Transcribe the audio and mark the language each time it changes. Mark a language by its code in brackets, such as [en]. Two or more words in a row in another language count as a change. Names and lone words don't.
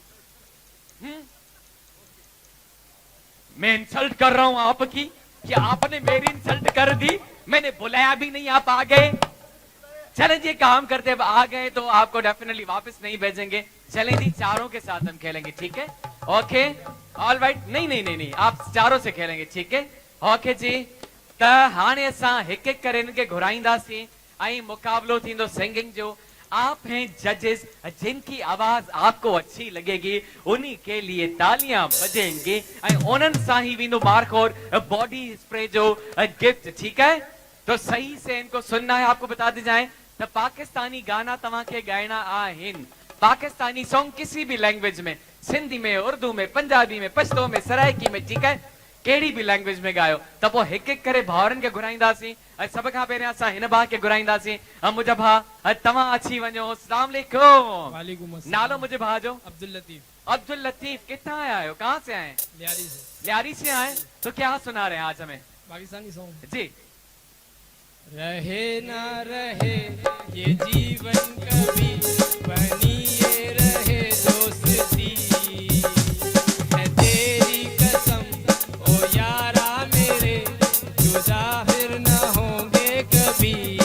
[ur] میں انسلٹ کر رہا ہوں آپ کی کہ آپ نے میری انسلٹ کر دی، میں نے بلایا بھی نہیں، آپ آ گئے. چلیں جی، کام کرتے ہیں، آ گئے تو آپ کو ڈیفینٹلی واپس نہیں بھیجیں گے. چلیں جی، چاروں کے ساتھ ہم کھیلیں گے، ٹھیک ہے? [en] OK, all right. [ur] نہیں نہیں نہیں نہیں، آپ چاروں سے کھیلیں گے، ٹھیک ہے? [sd] ओके जी, त हाणे असां हिक हिक करे इनके घुराईंदासीं ऐं मुकाबलो थींदो सिंगिंग जो। [ur] آپ ہیں ججز، جن کی آواز آپ کو اچھی لگے گی انہی کے لیے تالیاں بجیں گے [sd] ऐं उन्हनि सां ही वेंदो मार्कोर बॉडी स्प्रे जो गिफ्ट, [ur] ٹھیک ہے? تو صحیح سے ان کو سننا ہے۔ آپ کو بتا دی جائے تو [sd] पाकिस्तानी गाना तव्हां खे गाइणा आहिनि। [ur] پاکستانی سانگ کسی بھی لینگویج میں، سندھی میں، اردو میں، پنجابی میں، پشتو میں، سرائیکی میں، ٹھیک ہے? [sd] केड़ी भी लैंग्वेज में गायो त पोइ हिक हिक करे भाउरनि खे घुराईंदासीं ऐं सब खां पहिरियों असां हिन भाउ खे घुराईंदासीं। मुंहिंजा भाउ, तव्हां अची वञो। [ar] السلام عليكم. وعليكم السلام. [sd] नालो मुंहिंजे भाउ जो? अब्दुल लतीफ। अब्दुल लतीफ, [ur] کتنا آئے ہو، کہاں سے آئے? لیاری سے. لیاری سے آئے، تو کیا سنا رہے ہیں آج ہمیں? پاکستانی سانگ जी। رہے نہ رہے یہ جیون کبھی، بنی یہ رہے دوستی، ہے تیری قسم او یارا میرے، جدا پھر نہ ہوں گے کبھی,